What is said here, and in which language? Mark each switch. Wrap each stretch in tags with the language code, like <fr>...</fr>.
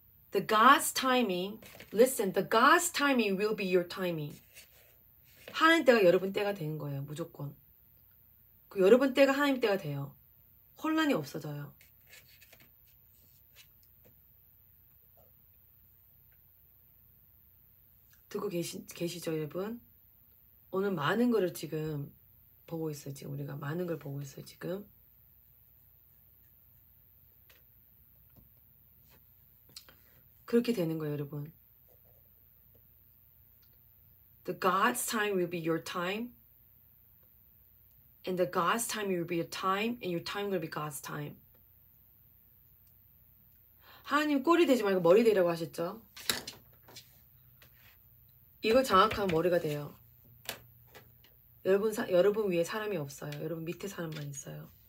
<en>The God's timing, listen, the God's timing will be your timing.</en> <ko>하나님 때가 여러분 때가 되는 거예요. 무조건. 그 여러분 때가 하나님 때가 돼요. 혼란이 없어져요. 듣고 계시죠, 여러분? 오늘 많은 거를 지금 보고 있어요. 지금 우리가 많은 걸 보고 있어요. 지금. 그렇게 되는 거예요, 여러분.</ko> <en>The God's time will be your time. And the God's time will be your time. And your time will be God's time.</en> <ko>하나님 꼴이 되지 말고 머리 되라고 하셨죠? 이걸 장악하면 머리가 돼요. 여러분 위에 사람이 없어요. 여러분 밑에 사람만 있어요.</ko>